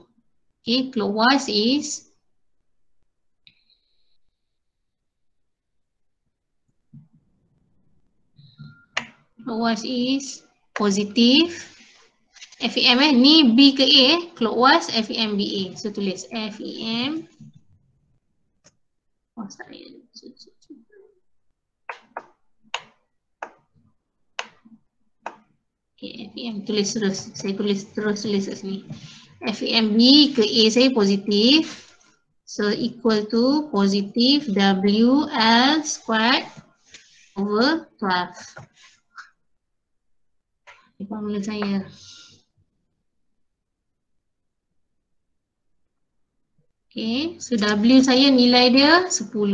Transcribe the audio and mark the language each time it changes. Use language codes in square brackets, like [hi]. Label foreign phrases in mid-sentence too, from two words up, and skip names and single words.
[en] Okay, clockwise is positive. [ms] FEM ni B ke A clockwise FEM BA. So tulis FEM. [en] Oh, sorry. [ms] Okay, FEM tulis terus. Saya tulis kat sini. FEM B ke A saya positif. [en] So equal to positif WL squared over 12. [ms] Ini formula saya. [en] Okay, so [ms] W saya nilai dia 10.